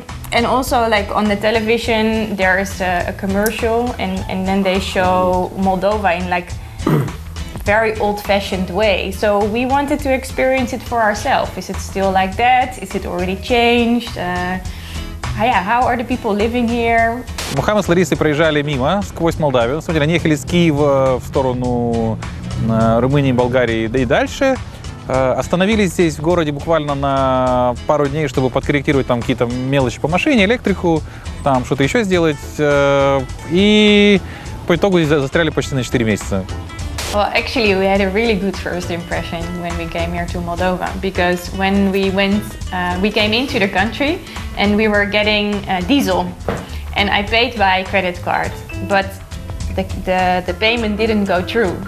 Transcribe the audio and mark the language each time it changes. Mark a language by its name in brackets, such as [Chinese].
[English] And also, like, on the television, there's a commercial and then they show Moldova in like very old-fashioned way. So we wanted to experience it for ourselves. Is it still like that? Is it already changed? How are the people living here? [Russian] Мохамед с Ларисой проезжали мимо, сквозь Молдавию. На самом деле, они ехали с Киева в сторону Румынии, Болгарии, да и дальше. Остановились здесь в городе буквально на пару дней, чтобы подкорректировать там какие-то мелочи по машине, электрику, там что-то еще сделать. И по итогу здесь застряли почти на 4 месяца. [English] Well, actually, we had a really good first impression when we came here to Moldova, because when we went, we came into the country and we were getting diesel, and I paid by credit card, but the payment didn't go through.